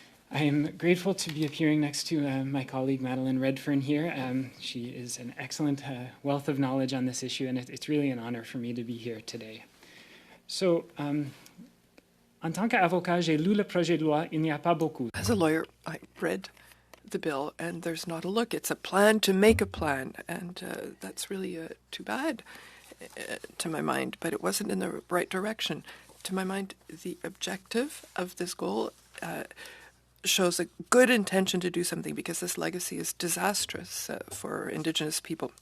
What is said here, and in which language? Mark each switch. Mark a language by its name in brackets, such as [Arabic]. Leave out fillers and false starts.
[English] I am grateful to be appearing next to my colleague Madeleine Redfern here. She is an excellent wealth of knowledge on this issue, and it's really an honor for me to be here today. [French] So, en tant qu'avocat, j'ai lu le projet de loi, il n'y a pas beaucoup. [English] As a lawyer, I read the bill, and there's not a look. It's a plan to make a plan, and that's really too bad to my mind, but it wasn't in the right direction. To my mind, the objective of this goal shows a good intention to do something, because this legacy is disastrous for Indigenous people.